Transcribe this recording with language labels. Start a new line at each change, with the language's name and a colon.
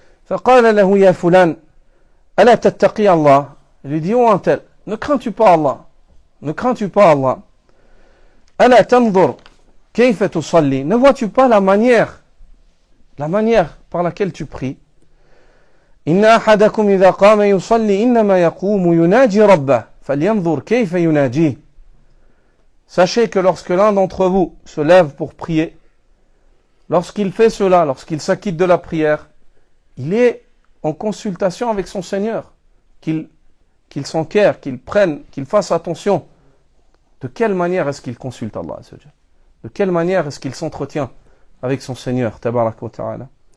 Arabic: فقال له يا فلان ألا تتقي الله.
French: Il lui dit, oh un tel, ne crains-tu pas Allah? Ne crains-tu pas Allah?
Arabic: ألا تنظر كيف تصلي.
French: Ne vois-tu pas la manière par laquelle tu pries.
Arabic: إن أحدكم إذا قام يصلي إنما يقوم يناجي ربه فلينظر كيف يناجيه.
French: Sachez que lorsque l'un d'entre vous se lève pour prier, lorsqu'il fait cela, lorsqu'il s'acquitte de la prière, il est en consultation avec son Seigneur, qu'il s'enquiert, qu'il fasse attention. De quelle manière est-ce qu'il consulte Allah? De quelle manière est-ce qu'il s'entretient avec son Seigneur, tabaraka wa ta'ala?